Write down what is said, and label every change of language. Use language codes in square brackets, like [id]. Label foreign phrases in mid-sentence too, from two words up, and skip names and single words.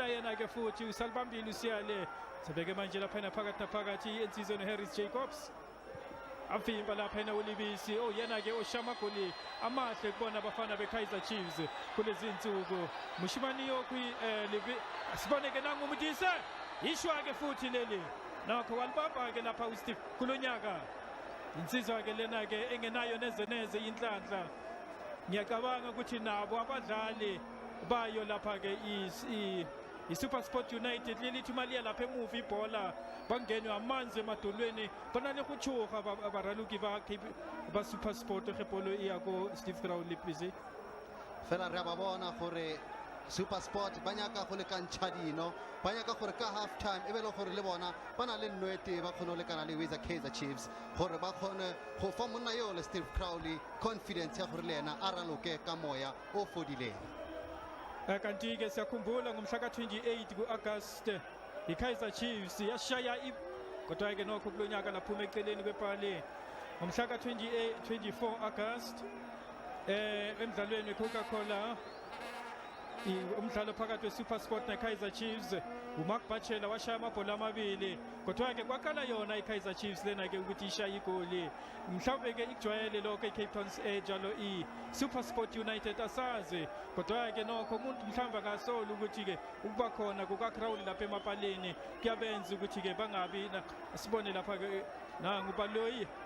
[zu] yena ke futhi usalibambile usiyale sebeke manje lapha phakathi naphakathi insizweni Harris Jacobs afimba lapha uLibisi yena ke oshamagoli amahle kubona abafana beKaizer Chiefs kulezi insuku Mushimani yokwi sibone ke nangu Mudisa ishwa ke futhi leli nokho walibamba-ke lapha uSteve kulo nyaka insizwa-ke lena-ke engenayo neze inhlanhla. Ngiyacabanga ukuthi nabo abadlali bayo lapha-ke i-SuperSport United lelithi maliya lapha emuva ibhola bangenwe amanzi emadolweni [nso] banale go tshoga baraloki ba SuperSport ge bolo e ya go Steve Crowley please. Fela re ba bona gore SuperSport ba nyaka go lekantšha dino ba nyaka gore ka [en] half time [nso] e be le gore le bona ba na le nnwete ba kgone go lekana le Kaizer Chiefs gore ba kgone go fa monna yo le Steve Crowley confidence ya gore le yena a raloke ka moya o fodileng. [zu] Kanti-ke siyakhumbula ngomhla ka-28 ku-August i-Kaizer Chiefs yashaya kodwa-ke nokho kulo nyaka laphuma eceleni kwepali ngomhla ka-24 August emdlalweni we-Coca-Cola umdlalo phakathi we-SuperSport ne-Kaizer Chiefs uMark Bachela washaya amabhola amabili kodwa-ke kwakhala yona i-Kaizer Chiefs lena-ke ukuthi ishaye igoli mhlawumbe-ke ikujwayele lokho i-Cape Town njalo i-SuperSport United asazi kodwa-ke nokho umuntu mhlawumbe angasoli ukuthi-ke ukuba khona kuka-Crowley lapha emapaleni kuyabenza ukuthi-ke bangabi sibone lapha-ke nangubaloyi